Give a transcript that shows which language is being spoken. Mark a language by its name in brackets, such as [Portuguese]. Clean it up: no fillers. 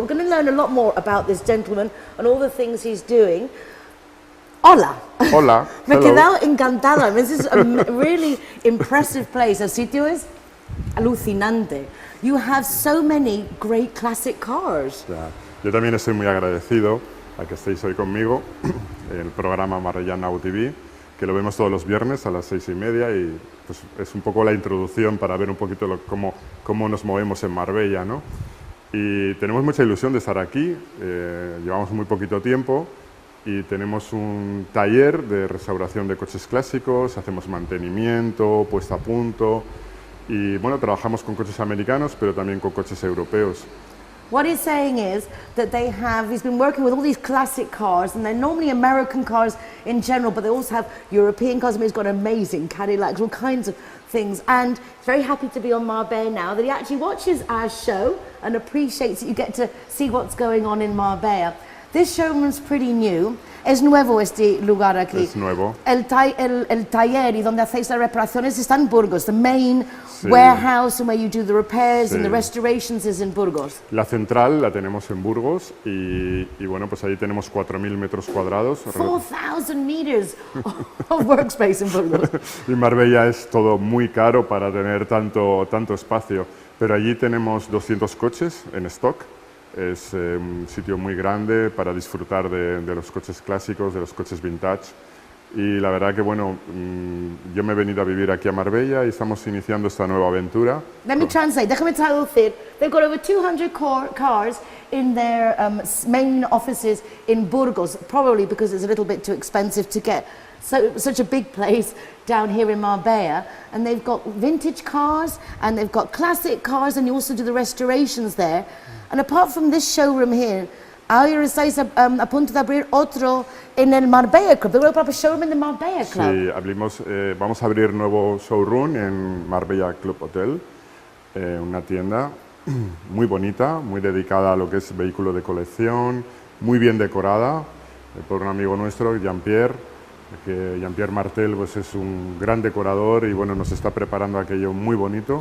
[English] Well, we're going to learn a lot more about this gentleman and all the things he's doing. [Spanish] Hola. Hola. Me he [English] Hello. [Spanish] quedado encantada. [English] This is a really impressive place. [Spanish] El sitio es alucinante. [English] You have so many great classic cars. [Spanish] Ya. Yo también estoy muy agradecido a que estéis hoy conmigo en el programa Marbella Now TV, que lo vemos todos los viernes a las 6:30 y pues, es un poco la introducción para ver un poquito cómo nos movemos en Marbella, ¿no? Y tenemos mucha ilusión de estar aquí, llevamos muy poquito tiempo y tenemos un taller de restauración de coches clásicos, hacemos mantenimiento, puesta a punto y bueno, trabajamos con coches americanos pero también con coches europeos. [English] What he's saying is that he's been working with all these classic cars, and they're normally American cars in general, but they also have European cars. I mean, he's got amazing Cadillacs, all kinds of things, and he's very happy to be on Marbella Now, that he actually watches our show and appreciates that you get to see what's going on in Marbella. This showroom's pretty new. [Spanish] Es nuevo este lugar aquí. Es nuevo. El taller y donde hacéis las reparaciones está en Burgos. [English] The main warehouse and where you do the repairs and the restorations is in Burgos. [Spanish] La central la tenemos en Burgos y bueno, pues ahí tenemos 4.000 metros cuadrados. [English] 4,000 meters of workspace in Burgos. [Spanish] Y Marbella es todo muy caro para tener tanto espacio, pero allí tenemos 200 coches en stock. Es un sitio muy grande para disfrutar de los coches clásicos, de los coches vintage. Y la verdad que, bueno, yo me he venido a vivir aquí a Marbella y estamos iniciando esta nueva aventura. [English] Let me translate. [Spanish] Déjame traducir. [English] They've got over 200 cars in their main offices in Burgos, probably because it's a little bit too expensive to get such a big place down here in Marbella. And they've got vintage cars and they've got classic cars, and you also do the restorations there. And apart from this showroom here, [Spanish] ahora estáis a punto de abrir otro en el Marbella Club. ¿Tengo el propio showroom en el Marbella Club? Sí, vamos a abrir nuevo showroom en Marbella Club Hotel, una tienda muy bonita, muy dedicada a lo que es vehículo de colección, muy bien decorada por un amigo nuestro, Jean-Pierre, que Jean-Pierre Martel pues, es un gran decorador y bueno, nos está preparando aquello muy bonito.